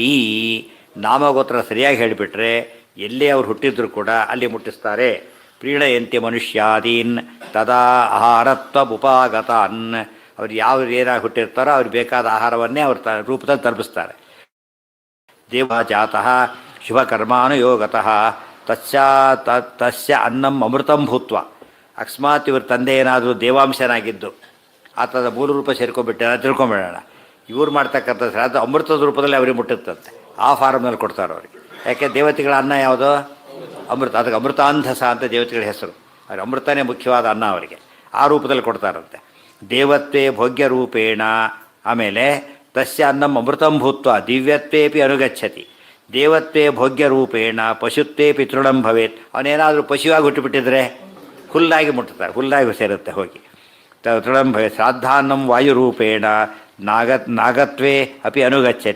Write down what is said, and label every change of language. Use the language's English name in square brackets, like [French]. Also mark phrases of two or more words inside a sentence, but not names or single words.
[Kannada] ನಾಮಗೋತ್ರ ಸರಿಯಾಗಿ ಹೇಳಿಬಿಟ್ರೆ ಎಲ್ಲೇ ಅವ್ರು ಹುಟ್ಟಿದ್ರು ಕೂಡ ಅಲ್ಲಿ ಮುಟ್ಟಿಸ್ತಾರೆ. [Sanskrit] ಪ್ರೀಣಯಂತಿ ಮನುಷ್ಯಾದೀನ್ ತದಾ ಆಹಾರತ್ವಪುಪಾಗತಾನ್. [Kannada] ಅವ್ರು ಏನಾಗಿ ಹುಟ್ಟಿರ್ತಾರೋ ಅವ್ರಿಗೆ ಬೇಕಾದ ಆಹಾರವನ್ನೇ ಅವ್ರ ರೂಪದಲ್ಲಿ ತಲುಪಿಸ್ತಾರೆ. [Sanskrit] ದೇವಜಾತಃ ಶುಭಕರ್ಮಾನುಯೋಗತಃ ತಸ್ಯ ಅನ್ನಂ ಅಮೃತಂ ಭೂತ್ವ. [Kannada] ಅಕಸ್ಮಾತ್ ಇವ್ರ ತಂದೆ ಏನಾದರೂ ದೇವಾಂಶನಾಗಿದ್ದು ಆತದ ಮೂಲ ರೂಪ ಸೇರ್ಕೊಂಡ್ಬಿಟ್ಟೆ ತಿಳ್ಕೊಂಬಿಡೋಣ. ಇವ್ರು ಮಾಡ್ತಕ್ಕಂಥ ಶ್ರಾದ್ದ ಅಮೃತದ ರೂಪದಲ್ಲಿ ಅವ್ರಿಗೆ ಮುಟ್ಟುತ್ತಂತೆ, ಆ ಫಾರ್ಮ್ನಲ್ಲಿ ಕೊಡ್ತಾರೆ ಅವ್ರಿಗೆ. ಯಾಕೆ ದೇವತೆಗಳ ಅನ್ನ ಯಾವುದು ಅಮೃತ, ಅದಕ್ಕೆ ಅಮೃತಾಂಧಸ ಅಂತ ದೇವತೆಗಳ ಹೆಸರು. ಅವ್ರಿಗೆ ಅಮೃತನೇ ಮುಖ್ಯವಾದ ಅನ್ನ ಅವರಿಗೆ, ಆ ರೂಪದಲ್ಲಿ ಕೊಡ್ತಾರಂತೆ. [Sanskrit] ದೇವತ್ವೇ ಭೋಗ್ಯ ರೂಪೇಣ. ಆಮೇಲೆ ತಸ್ಯ ಅನ್ನಂ ಅಮೃತಂ ಭೂತ್ವ ದಿವ್ಯತ್ವೇಪಿ ಅನುಗಚ್ಚತಿ. ದೇವತ್ವೇ ಭೋಗ್ಯ ರೂಪೇಣ ಪಶುತ್ವೇ ಪಿತೃಣಂ ಭವೇತ್. [Kannada] ಅವನೇನಾದರೂ ಪಶುವಾಗಿ ಹುಟ್ಟುಬಿಟ್ಟಿದ್ರೆ ಹುಲ್ಲಾಗಿ ಮುಟ್ಟುತ್ತಾರೆ, ಹುಲ್ಲಾಗಿ ಸೇರುತ್ತೆ ಹೋಗಿ. [Sanskrit] ತೃಣಂ ಭವೇತ್. ಶ್ರಾದ್ದಾನ್ನಂ ವಾಯುರೂಪೇಣ ನಾಗತ್ವೇ ಅಪಿ ಅನುಗಚ್ಚತಿ.